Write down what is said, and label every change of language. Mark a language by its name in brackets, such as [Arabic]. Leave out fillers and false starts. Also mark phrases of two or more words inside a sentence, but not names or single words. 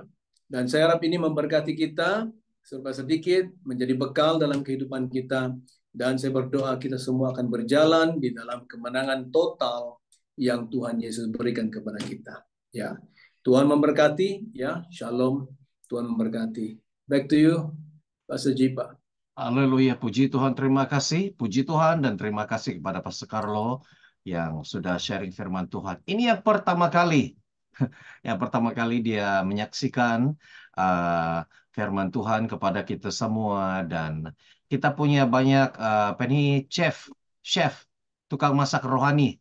[Malay] Dan saya harap ini memberkati kita serba sedikit menjadi bekal dalam kehidupan kita, dan saya berdoa kita semua akan berjalan di dalam kemenangan total yang Tuhan Yesus berikan kepada kita. Ya, Tuhan memberkati. Ya, shalom. Tuhan memberkati. [English] Back to you, Pastor Jipa. [Malay] Haleluya, puji Tuhan, terima kasih, puji Tuhan, dan terima kasih kepada Pastor Carlo yang sudah sharing firman Tuhan. Ini yang pertama kali dia menyaksikan firman Tuhan kepada kita semua, dan kita punya banyak chef, tukang masak rohani.